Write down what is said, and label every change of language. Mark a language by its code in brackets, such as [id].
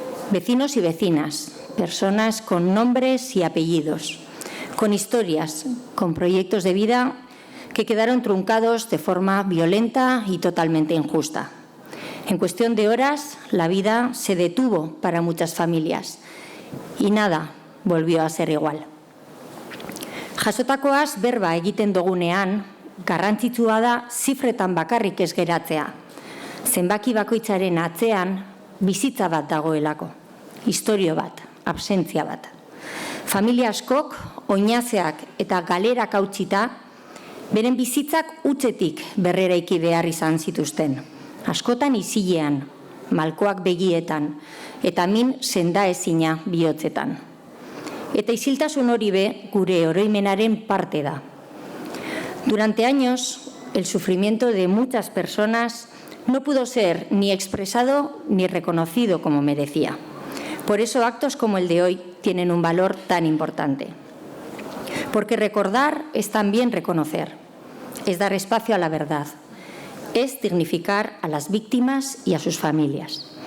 [es] Vecinos y vecinas, personas con nombres y apellidos, con historias, con proyectos de vida que quedaron truncados de forma violenta y totalmente injusta. En cuestión de horas, la vida se detuvo para muchas familias y nada volvió a ser igual. [eu] Jasotakoaz berba egiten dugunean, garrantzitsua da zifretan bakarrik ez geratzea. Zenbaki bakoitzaren atzean bizitza bat dagoelako, historio bat, absentzia bat. Familia askok, oinazeak eta galerak hautsita, beren bizitzak hutsetik berreraiki behar izan zituzten. Askotan isilean, malkoak begietan, eta min sendaezina bihotzetan. Eta isiltasun hori be gure oroimenaren parte da. [es] Durante años, el sufrimiento de muchas personas no pudo ser ni expresado ni reconocido como merecía. Por eso actos como el de hoy tienen un valor tan importante. Porque recordar es también reconocer, es dar espacio a la verdad, es dignificar a las víctimas y a sus familias.